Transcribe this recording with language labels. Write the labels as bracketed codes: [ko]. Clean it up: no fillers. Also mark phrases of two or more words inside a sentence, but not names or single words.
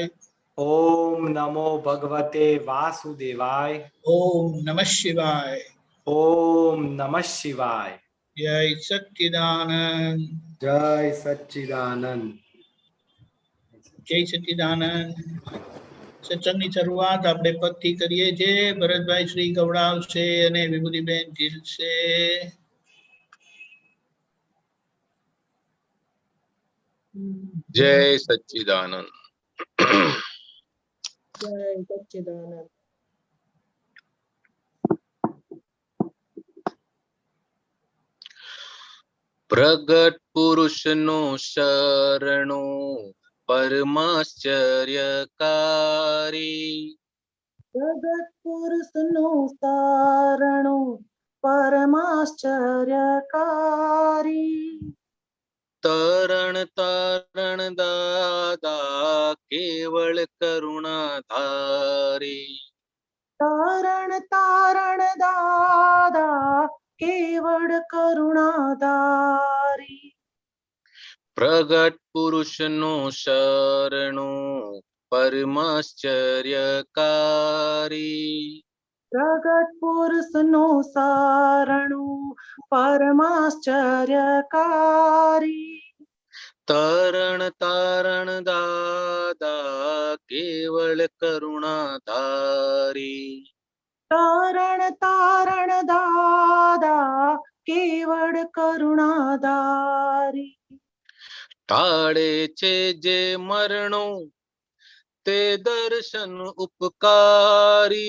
[sa] ओम नमो भगवते वासुदेवाय ओम नमः शिवाय ओम नमः शिवाय। जय सच्चिदानंद जय सच्चिदानंद। जय सच्चिदानंद। [gu] સત્સંગની શરૂઆત આપણે પદથી કરીએ છીએ. ભરતભાઈ શ્રી ગવડાવશે અને વિભૂતિબેન ઝીલશે. [sa] जय सच्चिदानंद। जय सच्चिदानंद। [gu] પ્રગટ પુરુષ નો શરણો પરમાશ્ચર્યકારી। પ્રગટ પુરુષ નો શરણો પરમાશ્ચર્યકારી। તરણ તારણ દાદા કેવળ કરુણાધારી। તારણ તારણ દાદા કેવળ કરુણાધારી। પ્રગટ પુરુષ નો શરણો પરમાશ્ચર્યકારી। પ્રગટ પુરુષ નો શરણો પરમાશ્ચર્યકારી। તરણ તારણ દાદા કેવળ કરુણાધારી। તારણ તારણ દાદા કેવળ કરુણાધારી। ટાળે છે જે મરણો તે દર્શન ઉપકારી।